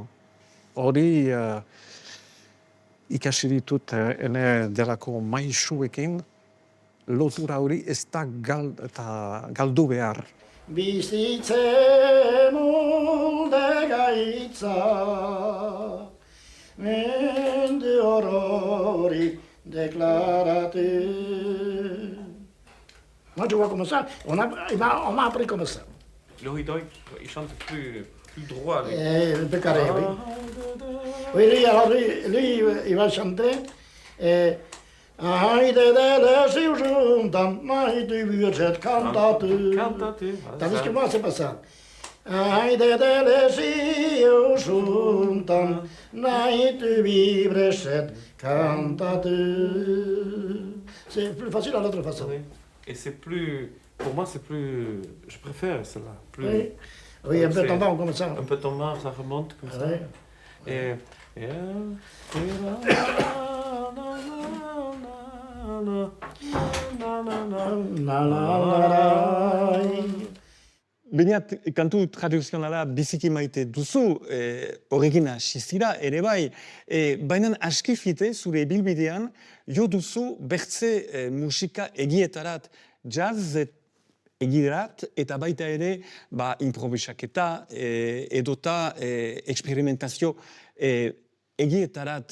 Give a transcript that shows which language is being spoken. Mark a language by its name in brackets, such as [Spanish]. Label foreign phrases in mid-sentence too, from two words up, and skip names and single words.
[Basque] Hori ikasi ditut ene delako maisuekin, lotura hori ez da galdu behar. Bizitze molde gaitza, mende horori deklaratu. [French] Moi, tu vois comme ça, on m'a appris comme ça. Laurie Deutsch, il chante plus droit. Lui. Un peu carré, oui. Oui, lui, il va chanter. Haide de lesiu juntam, haide virget cantatu. Tandis que moi, c'est pas ça. Haide de lesiu juntam, haide virget cantatu. C'est plus facile à l'autre façon. Oui. Et c'est plus... Pour moi, c'est plus... Je préfère celle-là. Plus... Oui, oui, un peu tombant comme ça. Un peu tombant, ça remonte comme ça. Oui. Et... [Basque] Bainat, kantu tradizionala biziki maite duzu, horrekin hasi zira ere bai, baina aski fite zure ibilbidean jo duzu bertze musika egietarat, jazz egierat eta baita ere improvisaketa edota experimentazio egietarat.